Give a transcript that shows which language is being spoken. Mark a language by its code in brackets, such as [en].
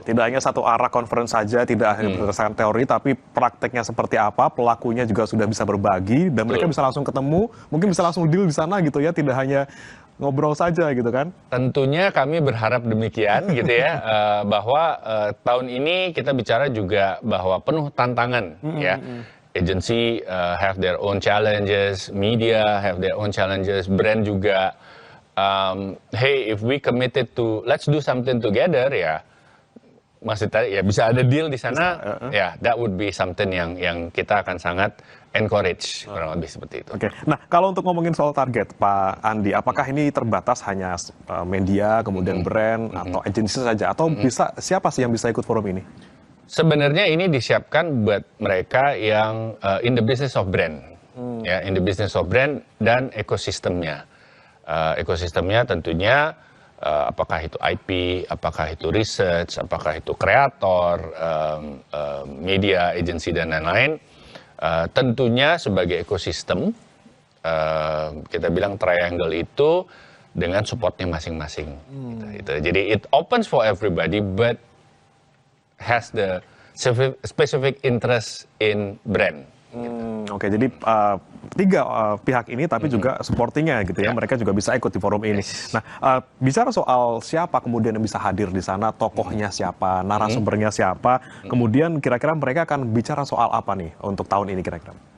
[id] Tidak hanya satu arah conference saja, tidak hanya berdasarkan teori, tapi prakteknya seperti apa, pelakunya juga sudah bisa berbagi, dan mereka bisa langsung ketemu, mungkin bisa langsung deal di sana gitu ya, tidak hanya ngobrol saja gitu kan. Tentunya kami berharap demikian gitu ya, bahwa tahun ini kita bicara juga bahwa penuh tantangan ya. [en] Agency have their own challenges, media have their own challenges, brand [id] juga. [en] Hey, if we committed to let's do something together, ya [id] maksudnya ya bisa ada deal di sana, ya [en] that would be something [id] yang kita akan sangat encourage, kurang lebih seperti itu. Oke, nah kalau untuk ngomongin soal target, Pak Andi, apakah ini terbatas hanya media, kemudian brand, atau agensi saja, atau bisa siapa sih yang bisa ikut forum ini? Sebenarnya ini disiapkan buat mereka yang [en] in the business of brand, ya, in the business of brand [id] dan ekosistemnya. Ekosistemnya tentunya apakah itu IP, apakah itu research, apakah itu kreator, media, agency dan lain-lain. Tentunya sebagai ekosistem, kita bilang triangle itu dengan supportnya masing-masing. Gitu. [en] Jadi it opens for everybody, but has the specific interest in brand. [id] Oke, jadi tiga pihak ini tapi juga supportingnya gitu ya, mereka juga bisa ikut di forum ini. Nah, bicara soal siapa kemudian yang bisa hadir di sana, tokohnya siapa, narasumbernya siapa, kemudian kira-kira mereka akan bicara soal apa nih untuk tahun ini kira-kira?